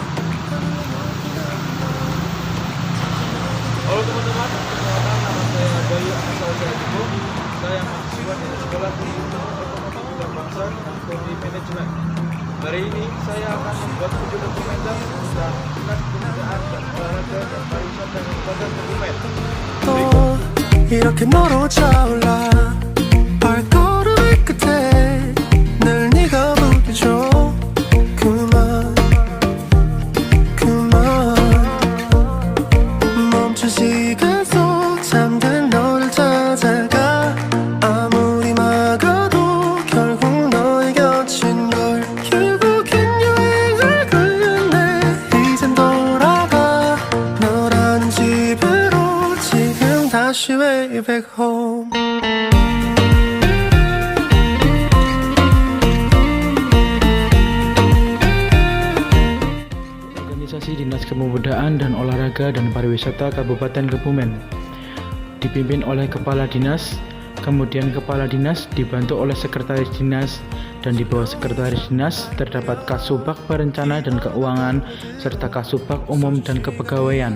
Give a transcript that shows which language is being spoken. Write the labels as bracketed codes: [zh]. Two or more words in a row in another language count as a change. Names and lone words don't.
[id] Halo teman-teman, perkenalkan nama saya Bayu Ahmad Syarifudin. Saya mahasiswa di Sekolah Tinggi Otomotif dan Bangsa Teknologi Manajemen. Hari ini saya akan membuat video dokumenter tentang dinas kebudayaan dan olahraga dan pariwisata Kabupaten Kebumen. [ko] 이렇게 너로 차올라 발걸음의 끝에 늘 네가 부딪혀 그만 멈춘 시간 속 잠든 너를 찾아가 아무리 막아도 결국 너의 곁인 걸 결국엔 여행을 끝내 이젠 돌아가 너라는 집으로 지금 다시 [en] way back home [id] Organisasi Dinas Kepemudaan dan Olahraga dan Pariwisata Kabupaten Kebumen dipimpin oleh Kepala Dinas, kemudian Kepala Dinas dibantu oleh Sekretaris Dinas, dan di bawah Sekretaris Dinas terdapat Kasubag Perencana dan Keuangan serta Kasubag Umum dan Kepegawaian.